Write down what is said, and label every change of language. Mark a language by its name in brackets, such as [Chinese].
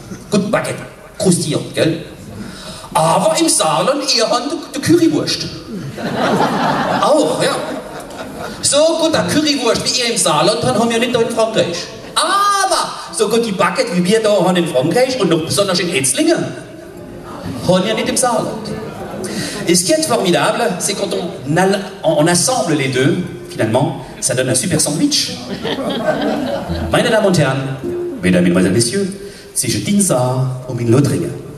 [German] Gut Baguette, krustierend, gell? Aber im Saarland eher die Currywurst. Auch, ja. So gut eine Currywurst wie ihr im Saarland haben wir nicht da in Frankreich. Aber so gut die Baguette wie wir da haben in Frankreich und noch besonders in Etzlingen, haben wir nicht im Saarland. [French] Et ce qui est formidable, c'est quand on assemble les deux, finalement, ça donne un super sandwich. [German] Meine Damen und Herren, [French] Mesdames, Mesdemoiselles, Messieurs, [German] zwischen Dinsa und in Lothringen.